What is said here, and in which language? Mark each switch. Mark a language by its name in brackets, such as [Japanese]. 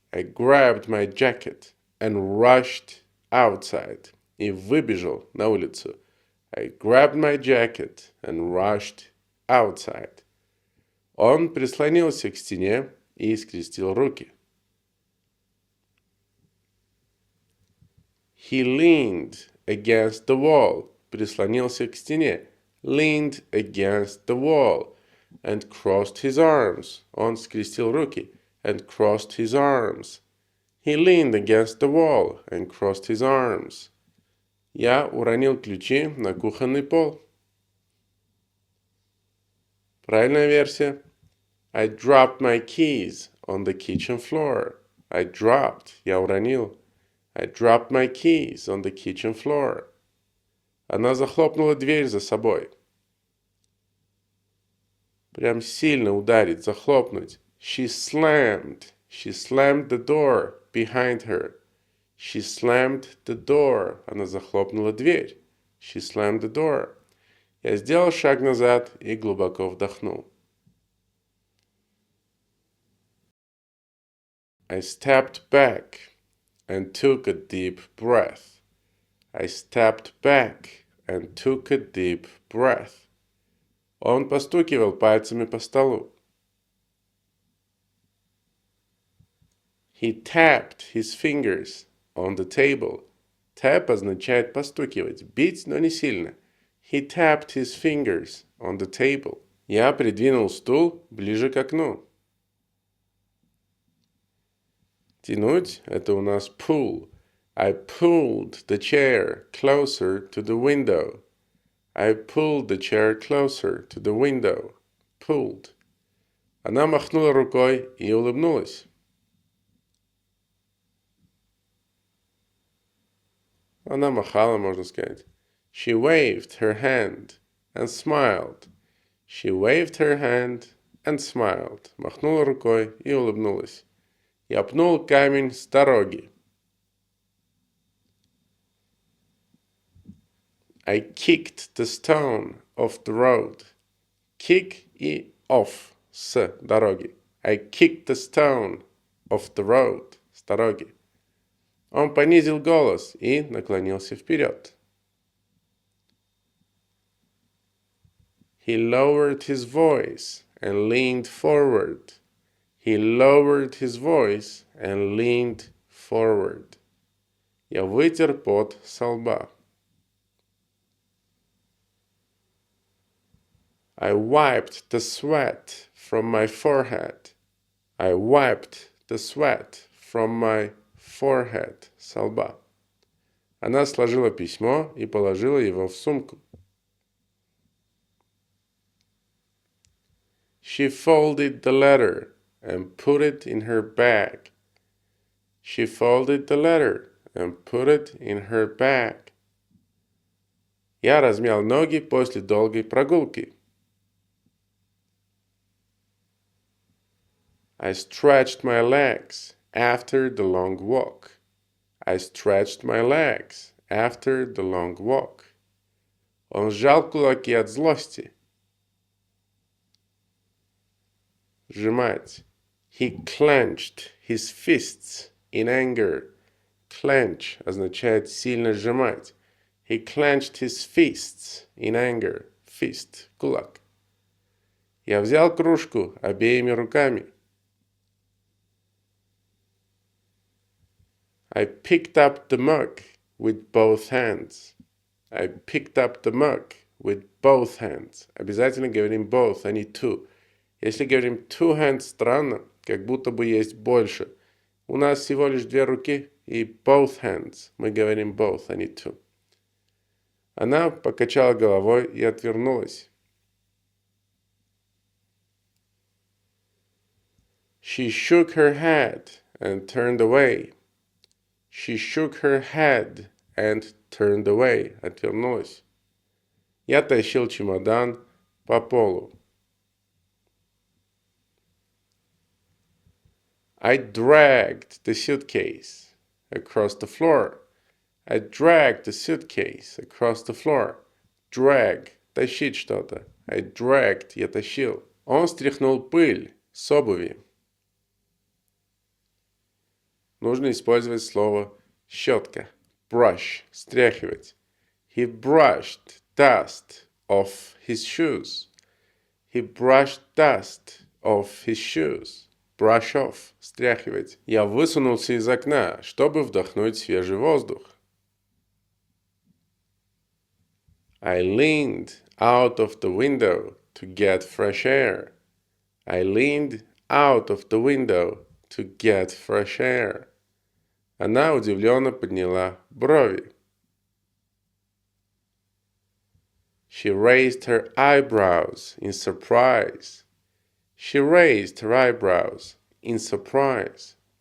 [English] I grabbed my jacket and rushed outside. [Russian] И выбежал на улицу. [English] I grabbed my jacket and rushed outside. [Russian] Он прислонился к стене и скрестил руки. [English] He leaned against the wall. [Russian] Прислонился к стене. [English] Leaned against the wall. And crossed his arms. [Russian] Он скрестил руки. [English] And crossed his arms. He leaned against the wall and crossed his arms. [Russian] Я уронил ключи на кухонный пол. Правильная версия. [English] I dropped my keys on the kitchen floor. I dropped. [Russian] Я уронил. [English] I dropped my keys on the kitchen floor. [Russian] Она захлопнула дверь за собой. Прям сильно ударить, захлопнуть. [English] She slammed the door behind her. She slammed the door. [Russian] Она захлопнула дверь. [English] She slammed the door. [Russian] Я сделал шаг назад и глубоко вдохнул. [English] I stepped back and took a deep breath. I stepped back and took a deep breath. [Russian] Он постукивал пальцами по столу. [English] He tapped his fingers on the table. [Russian] Tap означает постукивать, бить, но не сильно. [English] He tapped his fingers on the table. [Russian] Я придвинул стул ближе к окну. Тянуть – это у нас pull. [English] I pulled the chair closer to the window. I pulled the chair closer to the window. Pulled. [Russian] Она махнула рукой и улыбнулась. Она махала, можно сказать. [English] She waved her hand and smiled. She waved her hand and smiled. [Russian] Махнула рукой и улыбнулась. Я пнул камень с дороги. [English] I kicked the stone off the road. [Russian] Kick и off с дороги. [English] I kicked the stone off the road. [Russian] С дороги. Он понизил голос и наклонился вперед. [English] He lowered his voice and leaned forward. He lowered his voice and leaned forward. [Russian] Я вытер пот со лба. [English] I wiped the sweat from my forehead. I wiped the sweat from my forehead. [Russian] Со лба. Она сложила письмо и положила его в сумку. [English] She folded the letter and put it in her bag. She folded the letter and put it in her bag. [Russian] Я размял ноги после долгой прогулки. [English] I stretched my legs after the long walk. I stretched my legs after the long walk. [Russian] Он сжал кулаки от злости. Сжимать. [English] He clenched his fists in anger. [Russian] Clench означает сильно сжимать. [English] He clenched his fists in anger. [Russian] Fist – кулак. Я взял кружку обеими руками. [English] I picked up the mug with both hands. I picked up the mug with both hands. [Russian] Обязательно говорим both, а не two. Если говорим two hands, странно, как будто бы есть больше. У нас всего лишь две руки, и both hands. Мы говорим both, а не two. Она покачала головой и отвернулась. [English] She shook her head and turned away. She shook her head and turned away. [Russian] Отвернулась. Я тащил чемодан по полу. [English] I dragged the suitcase across the floor. I dragged the suitcase across the floor. [Russian] Drag – тащить что-то. [English] I dragged – [Russian] я тащил. Он стряхнул пыль с обуви. Нужно использовать слово щетка. [English] Brush – стряхивать. He brushed dust off his shoes. He brushed dust off his shoes. Brush off – стряхивать. [Russian] Я высунулся из окна, чтобы вдохнуть свежий воздух. [English] I leaned out of the window to get fresh air. I leaned out of the window to get fresh air. [Russian] Она удивленно подняла брови. [English] She raised her eyebrows in surprise. She raised her eyebrows in surprise.